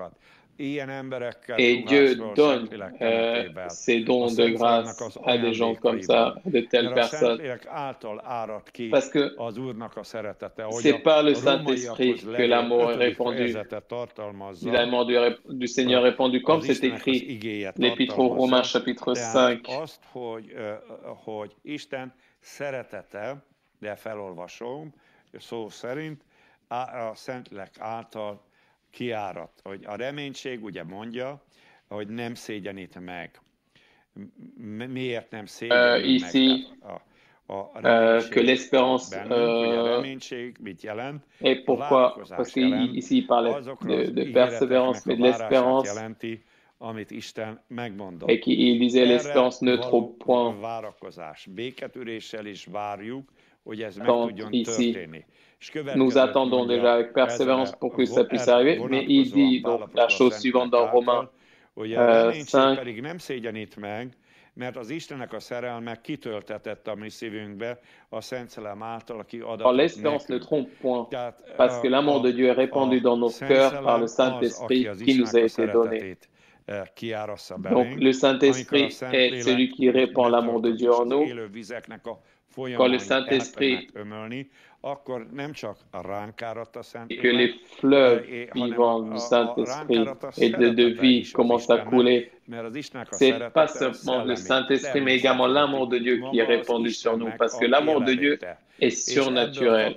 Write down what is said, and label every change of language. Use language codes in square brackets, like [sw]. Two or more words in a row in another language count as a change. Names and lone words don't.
[fr] Et Dieu donne ces dons de grâce à des gens comme ça, de telles personnes. Parce que c'est par le Saint-Esprit que l'amour est répandu. L'amour du Seigneur est répandu, comme c'est écrit, l'Épître aux Romains, chapitre 5. [hu] Hogy a reménység ugye mondja, hogy nem szégyenít meg. Miért nem szégyenít meg? [fr] Que l'espérance et pourquoi? Parce qu'ici il parlait de persévérance, mais de l'espérance et qu'il disait l'espérance ne trompe point. Donc ici, nous attendons déjà avec persévérance pour que ça puisse arriver, mais il dit donc la chose suivante dans Romains 5. [hu] Mert az Istennek a szerelme kitöltetett a mi szívünkbe a Szent Szellem által, aki [fr] adatott l'espérance ne trompe point, parce que l'amour de Dieu est répandu dans nos cœurs par le Saint-Esprit qui nous a été donné. Donc le Saint-Esprit est celui qui répand l'amour de Dieu en nous. Quand le Saint-Esprit et que les fleuves vivants du Saint-Esprit et de vie commencent à couler, c'est pas seulement le Saint-Esprit, mais également l'amour de Dieu qui est répandu sur nous, parce que l'amour de Dieu est surnaturel.